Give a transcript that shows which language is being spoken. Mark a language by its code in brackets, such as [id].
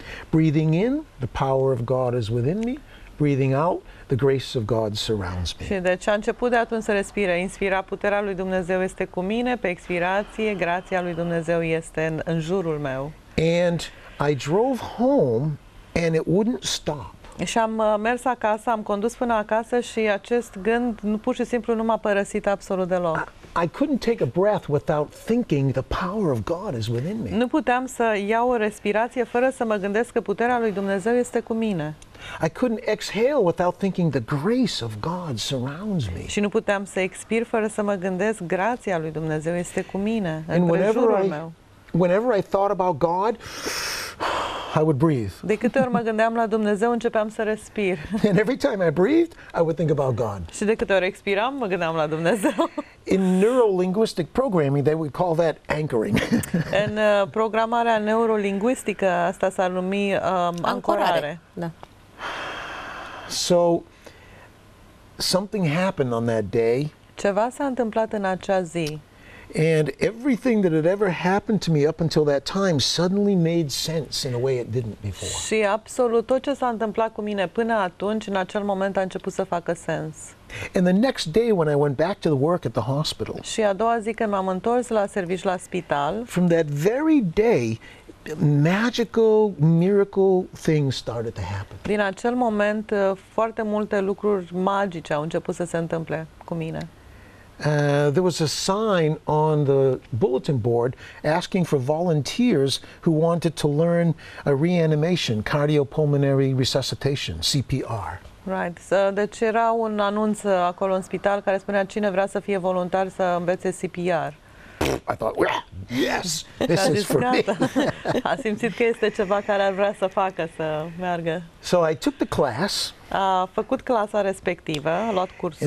[en] Breathing in, the power of God is within me. Breathing out, the grace of God surrounds me. [ro] Și deci a început de atunci să respire. Inspira, puterea lui Dumnezeu este cu mine. Pe expirație, grația lui Dumnezeu este în jurul meu. [en] And I drove home and it wouldn't stop. [ro] Și am mers acasă, am condus până acasă și acest gând pur și simplu nu m-a părăsit absolut deloc. [en] I couldn't take a breath without thinking the power of God is within me. [ro] Nu puteam să iau o respirație fără să mă gândesc că puterea lui Dumnezeu este cu mine. [en] I couldn't exhale without thinking the grace of God surrounds me. [ro] Și nu puteam să expir fără să mă gândesc grația lui Dumnezeu este cu mine, [en] And [ro] în jurul meu. [en] whenever I thought about God, I would breathe. [ro] De câte ori mă gândeam la Dumnezeu, începeam să respir. [en] And every time I breathed, I would think about God. [ro] Și de câte ori expiram, mă gândeam la Dumnezeu. [en] In neurolinguistic programming, they would call that anchoring. [ro] În programarea neurolingvistică, asta s-ar numi ancorare. Da. [en] So, something happened on that day. [ro] Ceva s-a întâmplat în acea zi. [en] And everything that had ever happened to me up until that time suddenly made sense in a way it didn't before. [ro] Și absolut tot ce s-a întâmplat cu mine până atunci, în acel moment a început să facă sens. [en] And the next day when I went back to the work at the hospital, [ro] Și a doua zi când m-am întors la serviciu la spital, [en] from that very day, magical, miracle things started to happen. [ro] din acel moment foarte multe lucruri magice au început să se întâmple cu mine. [en] There was a sign on the bulletin board asking for volunteers who wanted to learn a reanimation, cardiopulmonary resuscitation, CPR. Right. [ro] Deci era un anunț acolo în spital care spunea cine vrea să fie voluntar să învețe CPR. [en] I thought, well, yes, this is for me. [ro] A simțit că este ceva care ar vrea să facă, să meargă. [en] So I took the class. [ro] A făcut clasa respectivă, a luat cursul.